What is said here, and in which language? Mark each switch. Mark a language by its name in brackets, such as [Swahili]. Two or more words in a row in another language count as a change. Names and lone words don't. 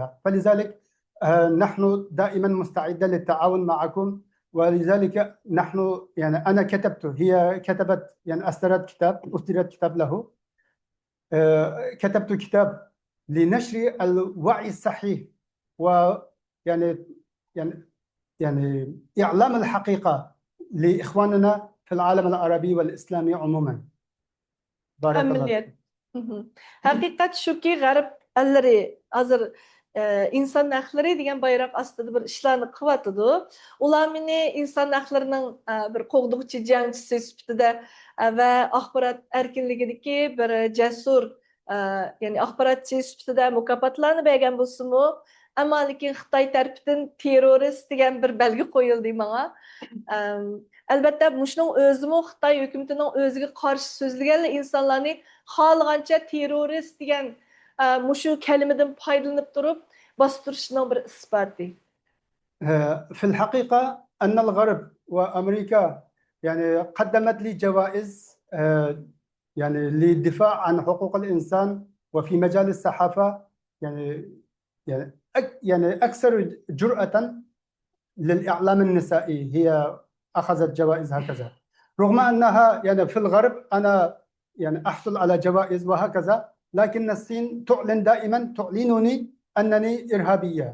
[Arabic] فلذلك نحن دائما مستعدين للتعاون معكم، ولذلك نحن يعني أنا كتبته، هي كتبت يعني أصدرت كتاب له، كتبت كتاب لنشر الوعي الصحيح ويعني يعني إعلام الحقيقة لإخواننا في العالم العربي والإسلامي عموما. بارك الله فيك. [Uzbek] Haqiqat shuki, g'arb ellari hozir inson haqlari degan bayroq ostida bir ishlarni qilyotidi. Ular meni inson haqlarining bir qo'g'duvchi jangchisi sifatida va axborot erkinligidagi bir jasur ya'ni axborotchi sifatida mukofotlarni bergan bo'lsa-mu, ammo lekin Xitoy tarafidan terrorist degan bir belgi qo'yildi menga. Albatta shuning o'zimi Xitoy hukumatining o'ziga qarshi so'zlagan insonlarni xohlagancha terrorist degan mushu kalimadan foydalanib turib bostirishning bir isboti. [Arabic] في الحقيقة أن الغرب وأمريكا يعني قدمت لي جوائز يعني للدفاع عن حقوق الإنسان وفي مجال الصحافة، يعني أكثر جرأة للإعلام النسائي هي أخذت جوائز هكذا، رغم أنها يعني في الغرب أنا يعني أحصل على جوائز وهكذا، لكن الصين تعلنني أنني إرهابية.